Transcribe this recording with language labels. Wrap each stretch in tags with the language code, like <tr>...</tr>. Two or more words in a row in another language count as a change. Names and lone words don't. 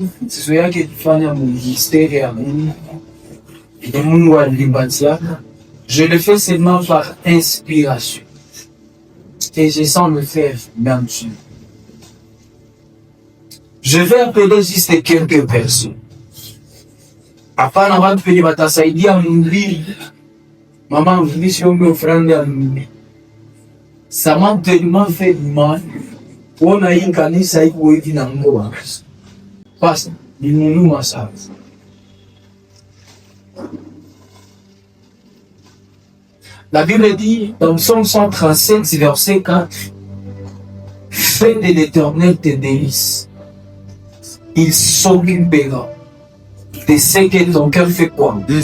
<fr>C'est ce qui est fan à mon ministère et à mon je le fais seulement par inspiration. Et je sens le faire dans Dieu. Je vais appeler juste quelques personnes.</fr> <sw>Hapana watu wenye watasaidia mbili. Mama mfundishe ombe ofrande ya mbili.</sw> <fr>Ça m'a tellement fait mal.</fr> <sw>Kuona hii kanisa iko hivi na Mungu wangu. Basi, nilinunua sana.</sw> <fr>La Bible dit dans Psaume 137, verset 4, fais de l'Éternel tes délices. Il s'occupera de ce que ton cœur fait quoi?</fr>